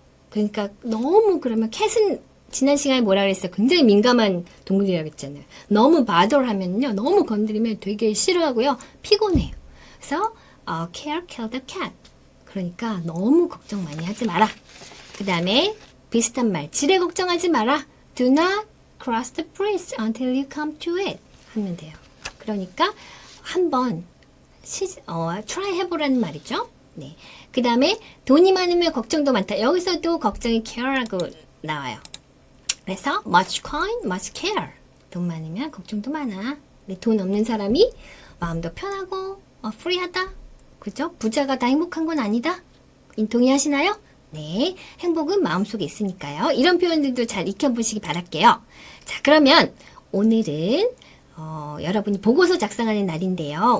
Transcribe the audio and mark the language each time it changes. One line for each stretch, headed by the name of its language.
Korean: 그러니까 너무 그러면 캣은 지난 시간에 뭐라 그랬어요? 굉장히 민감한 동물이라고 했잖아요. 너무 bother하면요. 너무 건드리면 되게 싫어하고요. 피곤해요. 그래서
English: care kill the cat.
Korean: 그러니까 너무 걱정 많이 하지 마라. 그 다음에 비슷한 말. 지레 걱정하지 마라.
English: Do not cross the bridge until you come to it.
Korean: 하면 돼요. 그러니까 한번 try 해보라는 말이죠. 네. 그 다음에 돈이 많으면 걱정도 많다. 여기서도 걱정이 care라고 나와요. 그래서
English: much coin, much care.
Korean: 돈 많으면 걱정도 많아. 근데 돈 없는 사람이 마음도 편하고 free하다. 그죠? 부자가 다 행복한 건 아니다. 동의하시나요? 네. 행복은 마음속에 있으니까요. 이런 표현들도 잘 익혀보시기 바랄게요. 자, 그러면 오늘은 여러분이 보고서 작성하는 날인데요.